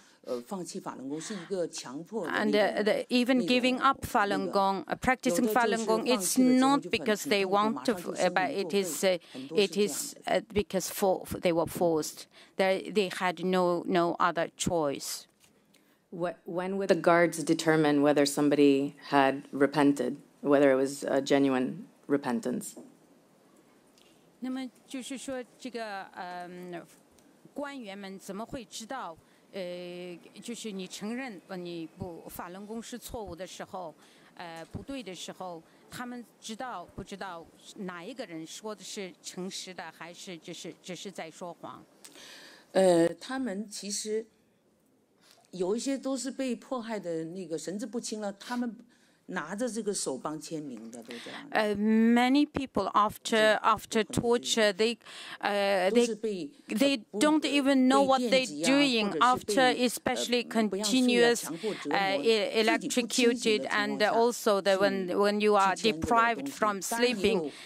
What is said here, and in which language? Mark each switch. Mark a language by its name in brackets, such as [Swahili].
[English] And even giving up Falun Gong, practicing Falun Gong, it's not because they want to, but it is because they were forced. They had no other choice. When would the guards determine whether somebody had repented, whether it was a genuine repentance? [Chinese] 那么就是说，这个官员们怎么会知道？就是你承认你法轮功是错误的时候，不对的时候，他们不知道哪一个人说的是诚实的，还是只是在说谎？他们其实有一些都是被迫害的那个神志不清了，他们。拿着这个手帮签名的，都这样。 [English] Many people after torture, they don't even know what they're doing after, especially continuous electrocuted, and also when you are deprived from sleeping.